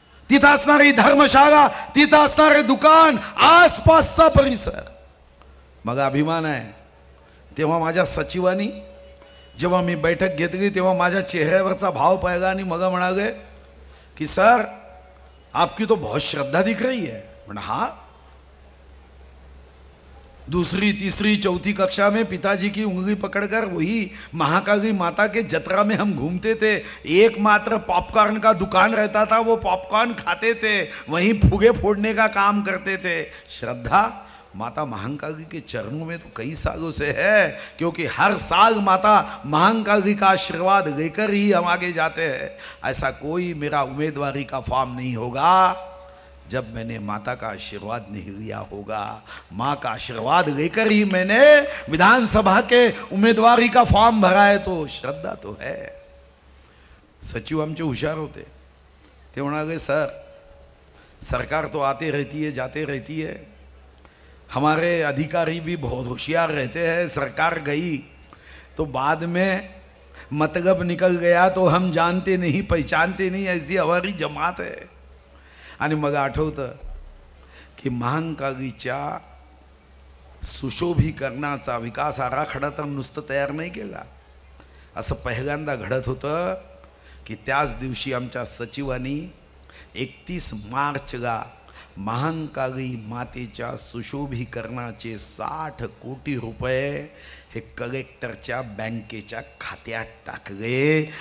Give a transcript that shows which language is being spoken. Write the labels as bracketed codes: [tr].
[mr] तिथं असणारी धर्मशाळा, तिथं असणारे दुकान, आसपासचा परिसर. मग अभिमान आहे. तेव्हा माझ्या सचिवांनी जेव्हा मी बैठक घेतली तेव्हा माझ्या चेहऱ्यावरचा भाव पाहिला आणि मग म्हणाले की सर [hi] आपकी तो बहुत श्रद्धा दिख रही है. [mr] म्हणा हा, [hi] दूसरी तीसरी चौथी कक्षा में पिताजी की उंगली पकड़कर वही महाकाली माता के जतरा में हम घूमते थे। एकमात्र पॉपकॉर्न का दुकान रहता था, वो पॉपकॉर्न खाते थे, वहीं फुगे फोड़ने का काम करते थे। श्रद्धा माता महाकाली के चरणों में तो कई सालों से है, क्योंकि हर साल माता महाकाली का आशीर्वाद लेकर ही हम आगे जाते हैं। ऐसा कोई मेरा उम्मीदवारी का फॉर्म नहीं होगा जब मैंने माता का आशीर्वाद नहीं लिया होगा। माँ का आशीर्वाद लेकर ही मैंने विधानसभा के उम्मीदवारी का फॉर्म भरा है, तो श्रद्धा तो है। [mr] सचिव आमचे हुशार होते, ते म्हणाले [hi] सर सरकार तो आते रहती है जाते रहती है, हमारे अधिकारी भी बहुत होशियार रहते हैं, सरकार गई तो बाद में मतलब निकल गया तो हम जानते नहीं पहचानते नहीं, ऐसी हमारी जमात है। [mr] आणि मग आठवतं की महाकालीच्या सुशोभीकरणाचा विकास आराखडा तर नुसतं तयार नाही केला, असं पहिल्यांदा घडत होतं की त्याच दिवशी आमच्या सचिवांनी 31 मार्चला महाकाली मातेच्या सुशोभीकरणाचे 60 कोटी रुपये हे कलेक्टरच्या बँकेच्या खात्यात टाकले।